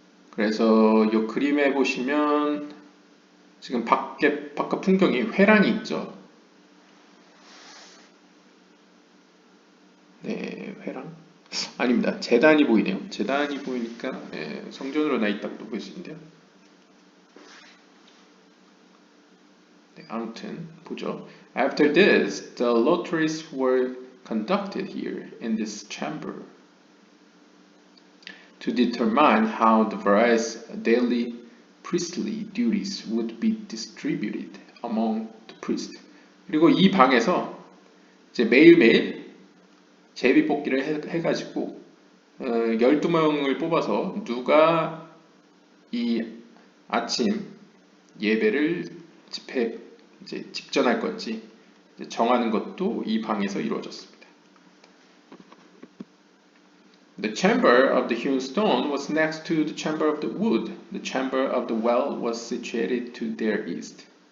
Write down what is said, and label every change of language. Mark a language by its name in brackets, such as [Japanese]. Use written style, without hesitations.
[Korean] 그래서 이 그림에 보시면 지금 바깥 풍경이 회랑이 있죠. 네, 회랑. 아닙니다. 제단이 보이네요. 제단이 보이니까 성전으로 나 있다고도 볼 수 있는데요. 네, 아무튼 보죠. [English] After this, the lotteries were conducted here in this chamber to determine how the various daily priestly duties would be distributed among the priests. [Korean] 그리고 이 방에서 이제 매일매일 제비뽑기를 해가지고 12명을 뽑아서 누가 이 아침 예배를 이제 집전할 건지 정하는 것도 이 방에서 이루어졌습니다. [English] The chamber of the hewn stone was next to the chamber of the wood. The chamber of the well was situated to their east.